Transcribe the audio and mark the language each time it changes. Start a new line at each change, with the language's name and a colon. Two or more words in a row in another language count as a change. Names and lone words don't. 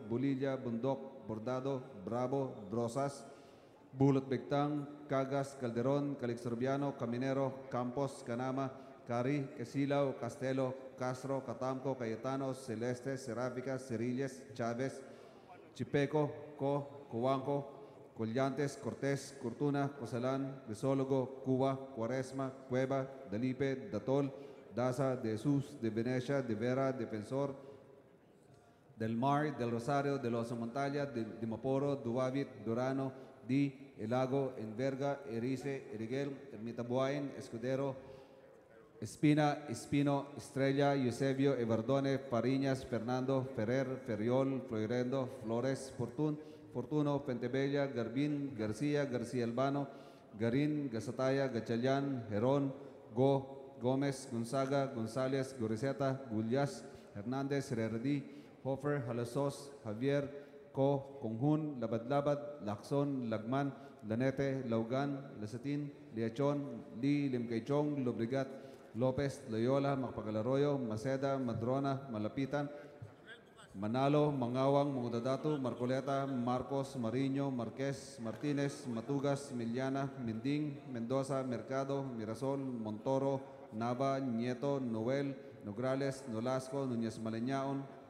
Filipino: Bulilla, Bundok, Bordado, Bravo, Brosas, Bulot Begtang, Cagas, Calderon, Calixorbiano, Caminero, Campos, Canama, Cari, Quesilaw, Castelo, Castro, Catamco, Cayetano, Celeste, Seráfica, Cerilles, Chávez, Chipeco, Coanco, Collantes, Cortés, Cortuna, Cosalan, Risólogo, Cuba, Cuaresma, Cueva, Dalipe, Datol, Daza, De Jesus, De Venecia, De Vera, Defensor, Del Mar, Del Rosario, De Los Montaña, de Dimaporo, Duavit, Durano, Di, Elago, Enverga, Erice, Eriguel, Ermita Buain, Escudero, Espina, Espino, Estrella, Eusebio, Evardone, Pariñas, Fernando, Ferrer, Ferriol, Floirendo, Flores, Fortuno, Pentebella, Garbin, Garcia, Garcia Albano, Garin, Gasataya, Gatchalian, Heron, Gómez, Gonzaga, González, Goriseta, Gullas, Hernández, Herrerdi, Hofer, Halasos, Javier, Conjun, Labad-Labad, Lacson, Lagman, Lanete, Laugan, Lasatin, Liachon, Li, Limcaychong, Lobrigat, Lopez, Loyola, Macpagalarroyo, Maceda, Madrona, Malapitan, Manalo, Mangawang, Mangudadato, Marcoleta, Marcos, Mariño, Marquez, Martinez, Matugas, Miliana, Minding, Mendoza, Mercado, Mirasol, Montoro, Nava, Nieto, Noel, Nograles, Nolasco, Núñez Maleñaon,